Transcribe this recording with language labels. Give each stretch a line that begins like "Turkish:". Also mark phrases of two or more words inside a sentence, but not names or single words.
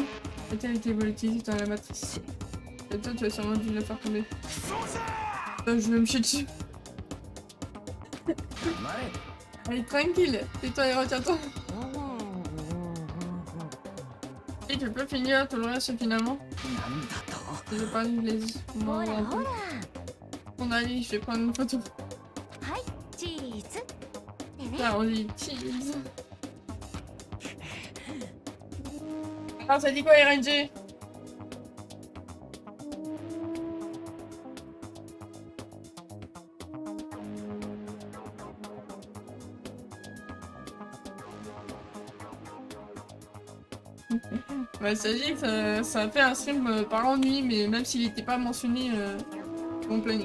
French: A-t-elle été volatilisée dans la matrice? Et toi, tu as sûrement dû la faire tomber. Je vais me chier dessus.
Japanese: 黙れ
French: Allez, tranquille. Tais-toi et retiens-toi. Et tu peux finir tout le reste finalement.
Japanese: なんだと
French: Je vais pas les...
Japanese: ほらほら
French: Bon, allez, je vais prendre une photo.
Japanese: はいチーズでね
French: Là, on dit cheese. Ah, ça dit quoi, RNG? Bah, ça dit que ça a fait un stream par ennui, mais même s'il n'était pas mentionné dans mon planning.